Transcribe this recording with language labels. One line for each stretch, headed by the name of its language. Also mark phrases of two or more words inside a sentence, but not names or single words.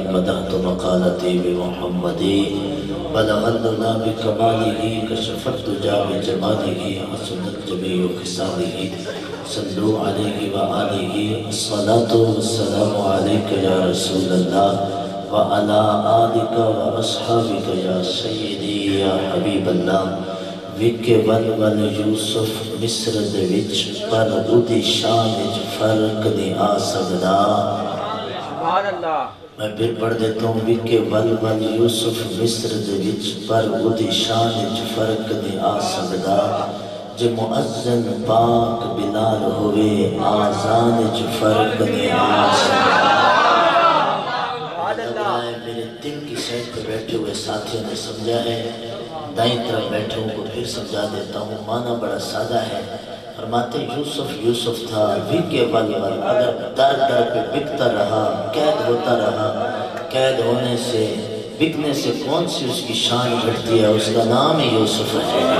Arabic: مدحت مقالتي بمحمدي بلغ الدنا بكماله كشف الدجى بجماله حسنت جميع خصاله صلوا عليه وآله الصلاة والسلام عليك يا رسول الله وعلى آلك وأصحابك يا سيدي يا حبيب الله
Punjabi: وِکے ول یوسف مصر دے وچ پر اُدی شان وچ فرق نہیں آ سکدا
Urdu: میں پھر پڑھ دیتا ہوں
Punjabi: وِکے ول یوسف مصر دے وچ پر اُدی شان وچ فرق نہیں آ سکدا جے مؤذن پاک بلال ہوئے آزان وچ فرق نہیں آ سکدا
Urdu: میرے دل کی سیٹ پہ بیٹھے ہوئے ساتھیوں نے سمجھا ہے دائیں طرف بیٹھے ہوں کو پھر سمجھا دیتا ہوں معنی بڑا سادہ ہے فرماتے یوسف تھا
Punjabi: وِکے ول
Urdu: اگر در پہ بکتا رہا قید ہوتا رہا قید ہونے سے بکنے سے کون سی اس کی شان گھٹتی ہے اس کا نام یوسف ہے